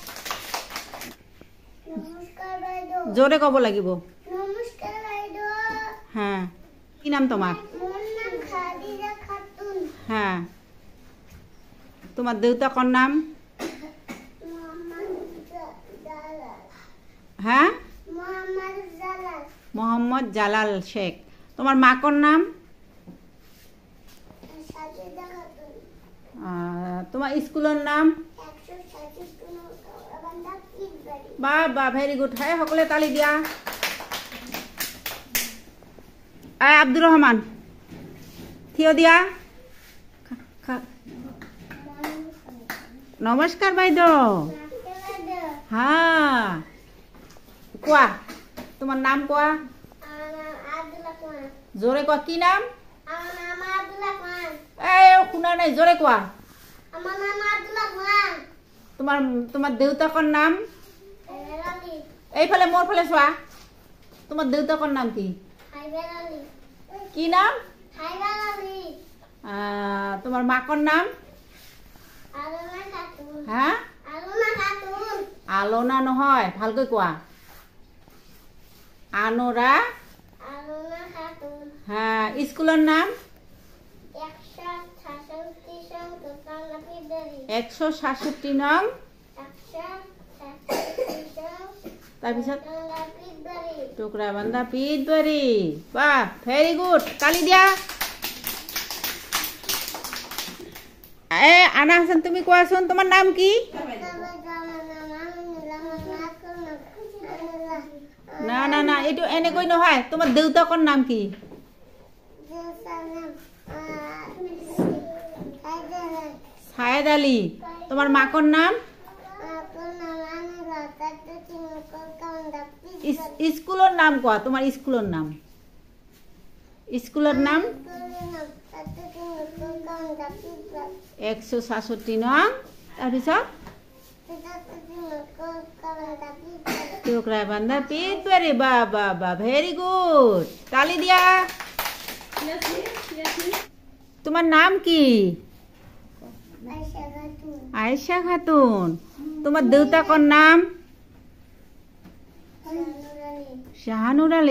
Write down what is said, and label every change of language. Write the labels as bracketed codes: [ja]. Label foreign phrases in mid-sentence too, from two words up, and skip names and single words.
[as] জোৰে ক'ব লাগিব। হা, কি নাম তোমাৰ? হা, তোমাৰ দেউতাকৰ নাম? হা, মোহাম্মদ জালাল শেখ। [bn] তোমার মাকর নাম? তোমার স্কুলের নাম? [as] বা বা [en] very good. [as] হ্যাঁ, সকলে তালি দিয়া। আব্দুর রহমান থিয় দিয়া। নমস্কার বাইদেউ। হ্যাঁ, কোয়া তোমার নাম কোয়া। জোরে কোয়া, কি নাম? শুনা নাই, জোরে কোয়া। তোমার তোমার দেউতাকৰ নাম? এইফালে মোৰ ফালে চোৱা। তোমার দেউতাকৰ নাম কি? কি নাম? তোমার মাকৰ নাম? হা, আলোনা নহয়, ভালকৈ কোৱা। [bn] আনোরা। হ্যাঁ, স্কুলের নাম? 166 নং। [as] তাৰপিছত টুকৰাবান্ধা পিঠবাৰী। বাহ, [en] very good. [as] তালি দিয়া। আনা হাসান, তুমি কোৱাচোন তোমাৰ নাম কি? না না না, এইটো এনেকৈ নহয়। তোমাৰ দেউতাকৰ নাম কি? সায়েদ আলী। [bn] তোমার মাকর নাম? স্কুলের নাম কোয়া। তোমার স্কুলের নাম? স্কুলের নাম 166 নং। [as] তাৰপিছত টুকৰাবান্ধা পিঠবাৰী। বা বা বা [en] very good. [as] তালি দিয়া। তোমার নাম কি? আয়েশা খাতুন। তোমার দেউতাকৰ নাম? শাহানুর আলী।